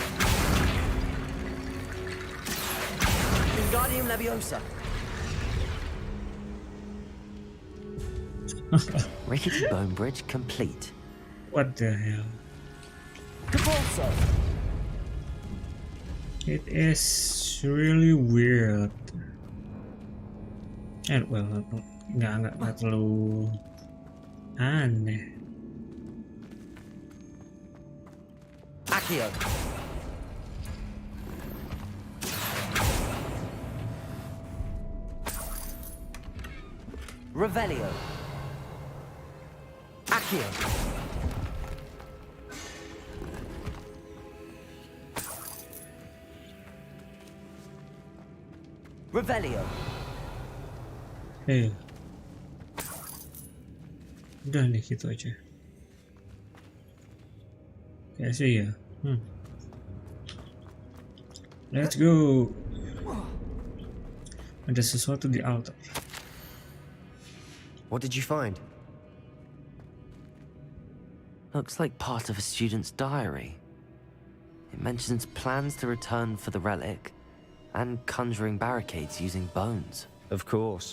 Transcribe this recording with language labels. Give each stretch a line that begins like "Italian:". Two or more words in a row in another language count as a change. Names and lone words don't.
English: Wingardium Leviosa. Rickety bone bridge complete. What the hell? Compulso. It is really weird. And well,
Indonesian: nggak terlalu aneh.
English: Accio. Revelio. Accio. Revelio.
Indonesian: Hey. Udah nih gitu aja. Kayak sih ya.
English: Let's go.
Indonesian: Ada sesuatu di altar.
English: What did you find? Looks like part of a student's diary. It mentions plans to return for the relic and conjuring barricades using bones. Of course.